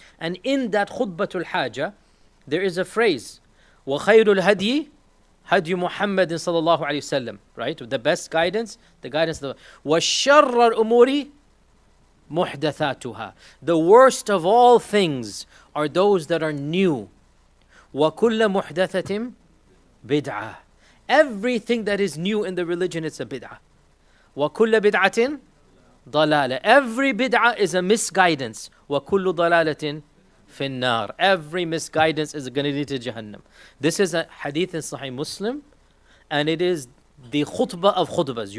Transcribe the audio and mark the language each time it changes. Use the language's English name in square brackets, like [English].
[English] And in that khutbatul haja, there is a phrase, [Arabic] وَخَيْرُ الْهَدْيِ هَدْيُ مُحَمَّدٍ صَلَى اللَّهُ عَلَيْهِ وسلم. [English] Right? The best guidance, the guidance of the [Arabic] وَالشَّرَّ الْأُمُورِ مُحْدَثَاتُهَا. [English] The worst of all things are those that are new. [Arabic] وَكُلَّ مُحْدَثَةٍ bid'ah. [English] Everything that is new in the religion, it's a bid'ah. [Arabic] وَكُلَّ بِدْعَةٍ ضَلَالَةٍ. [English] Every bid'ah is a misguidance. [Arabic] وَكُلُّ ضَلَالَةٍ فِي النَّارِ. [English] Every misguidance is going to lead to Jahannam. This is a hadith in Sahih Muslim, and it is the khutbah of khutbahs.